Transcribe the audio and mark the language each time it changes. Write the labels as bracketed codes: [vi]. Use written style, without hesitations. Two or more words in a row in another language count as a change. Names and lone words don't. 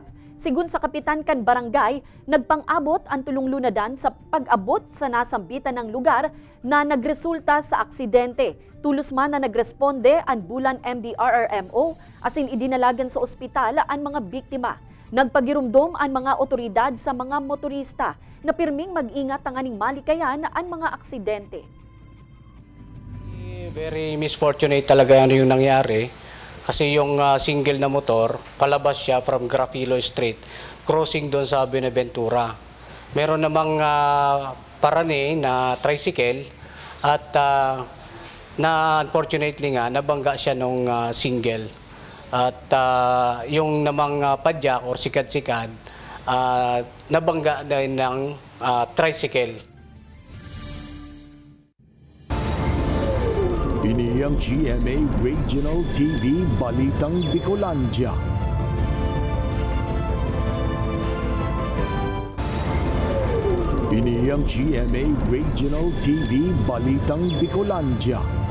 [bik] Sigun sa kapitan kan barangay, nagpang-abot ang tulong lunadan sa pag-abot sa nasambitan ng lugar na nagresulta sa aksidente. Tulos man na nagresponde ang Bulan MDRRMO asin idinalagan sa ospital ang mga biktima. Nagpagirumdom ang mga otoridad sa mga motorista na pirming mag-ingat ang aning malikayan ang mga aksidente. [en] Very misfortunate [tl] talaga yung nangyari kasi yung single na motor, palabas siya from Grafilo Street, crossing doon sa Benaventura. Meron namang parane na tricycle at na unfortunately nga nabangga siya nung single. At yung namang padyak or sikad-sikad, nabangga din ng tricycle. [bik] Ini ang GMA Regional TV Balitang Bicolandia. Ini ang GMA Regional TV Balitang Bicolandia.